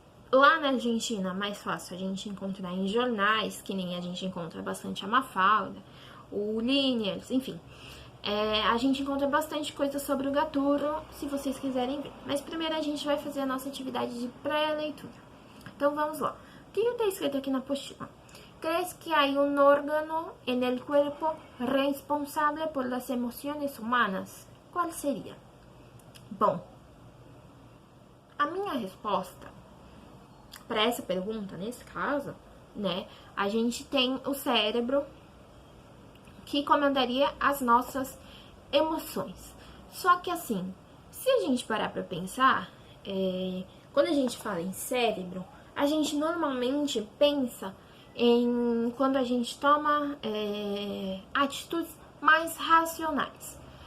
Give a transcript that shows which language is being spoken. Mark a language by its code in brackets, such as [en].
[pt] Lá na Argentina, mais fácil a gente encontrar em jornais, que nem a gente encontra bastante a Mafalda, o Liniers, enfim. A gente encontra bastante coisa sobre o Gaturro, se vocês quiserem ver. Mas primeiro a gente vai fazer a nossa atividade de pré-leitura. Então vamos lá. O que está escrito aqui na apostila? [es] ¿Crees que hay un órgano en el cuerpo responsable por las emociones humanas? [pt] Qual seria? Bom, a minha resposta para essa pergunta, nesse caso, né, a gente tem o cérebro que comandaria as nossas emoções. Só que assim, se a gente parar para pensar, quando a gente fala em cérebro, a gente normalmente pensa em quando a gente toma atitudes mais racionais.